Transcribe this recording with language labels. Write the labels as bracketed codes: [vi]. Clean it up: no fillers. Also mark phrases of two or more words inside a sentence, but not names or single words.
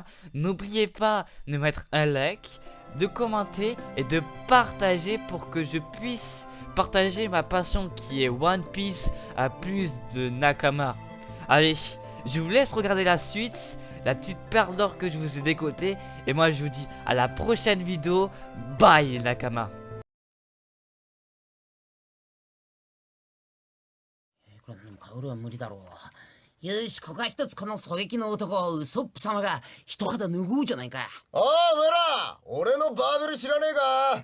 [fr] N'oubliez pas de mettre un like, de commenter et de partager pour que je puisse partager ma passion qui est One Piece à plus de Nakama. Allez, je vous laisse regarder la suite, la petite perle d'or que je vous ai décotée. Et moi je vous dis à la prochaine vidéo. Bye Nakama. [ja] 俺は無理だろう。よし、ここは一つこの狙撃の男、ウソップ様が一肌脱ごうじゃないか。おう、お前ら、俺のバーベル知らねえか。